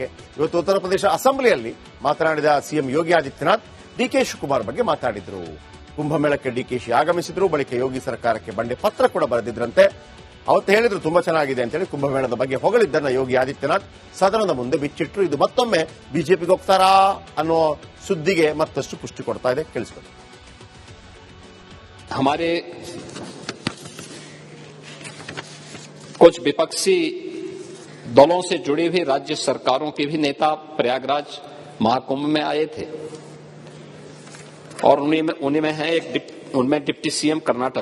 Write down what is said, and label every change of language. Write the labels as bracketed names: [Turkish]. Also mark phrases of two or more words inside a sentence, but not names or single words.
[Kannada] ಇವತ್ತು ಉತ್ತರ ಪ್ರದೇಶ ಅಸೆಂಬ್ಲಿಯಲ್ಲಿ ಮಾತನಾಡಿದ ಸಿಎಂ ಯೋಗಿ ಆದಿತ್ಯನಾಥ್ ಡಿ ಕೆ ಶಿವಕುಮಾರ್ ಬಗ್ಗೆ ಮಾತಾಡಿದ್ರು. ಕುಂಭಮೇಳಕ್ಕೆ ಡಿಕೆಶಿ ಆಗಮಿಸಿದ್ರು. ಬಳಿಕ ಯೋಗಿ ಸರ್ಕಾರಕ್ಕೆ ಬಂಡೆ ಪತ್ರ ಕೂಡ ಬರೆದಿದ್ರಂತೆ. ಅವತ್ತು ಹೇಳಿದ್ರು ತುಂಬಾ ಚೆನ್ನಾಗಿದೆ ಅಂತೇಳಿ ಕುಂಭಮೇಳದ ಬಗ್ಗೆ ಹೊಗಳಿದ್ದನ್ನ ಯೋಗಿ ಆದಿತ್ಯನಾಥ್ ಸದನದ ಮುಂದೆ ಬಿಚ್ಚಿಟ್ರು. ಇದು ಮತ್ತೊಮ್ಮೆ ಬಿಜೆಪಿಗೆ ಹೋಗ್ತಾರಾ ಅನ್ನೋ ಸುದ್ದಿಗೆ ಮತ್ತಷ್ಟು ಪುಷ್ಟಿ ಕೊಡ್ತಾ ಇದೆ. ಕೇಳಿಸ್ಕೊಳ್ಳಿ. [Hindi] हमारे कुछ विपक्षी दलों से जुड़ी हुई राज्य सरकारों के भी नेता प्रयागराज महाकुंभ में आए थे और उन्हीं में है उनमें डिप्टी सीएम कर्नाटक.